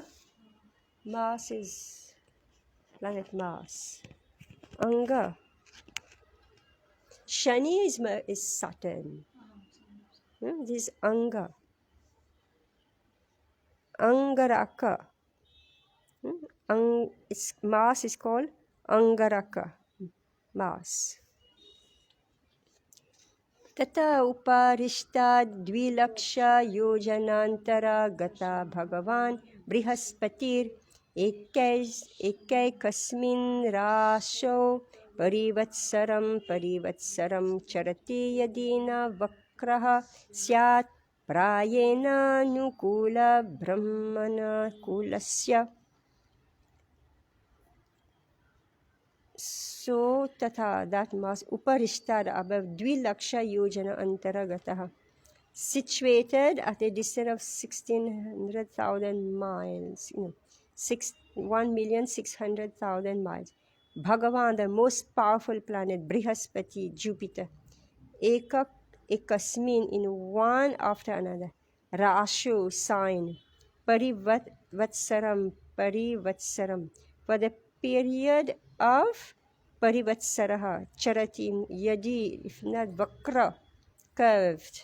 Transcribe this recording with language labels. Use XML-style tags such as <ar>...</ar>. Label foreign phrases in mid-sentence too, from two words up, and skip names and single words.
<en>Mars is planet Mars. Anga. Shani is Saturn. This is Anga. Angaraka. Mars is called Angaraka. Mars.</en> <sa>Tata uparishta dvilaksha yojanantara gata bhagavan brihaspatir ekasmin rasho parivatsaram charati yadina vakraha syat prayena nukula brahmana kulasya.</sa> <en>So tata, that mass uparishtad above</en> <sa>Dvilaksha Yojana Antaragataha,</sa> <en>situated at a distance of 1,600,000 miles, 1,600,000 miles. Bhagavan, the most powerful planet, Brihaspati, Jupiter,</en> <sa>Ekak Ekasmin,</sa> <en>in one after another, Rashu, sign, Parivatsaram, for the period of Parivatsaraha,</en> <sa>Charatim, Yadi,</sa> <en>if not Vakra, curved.</en>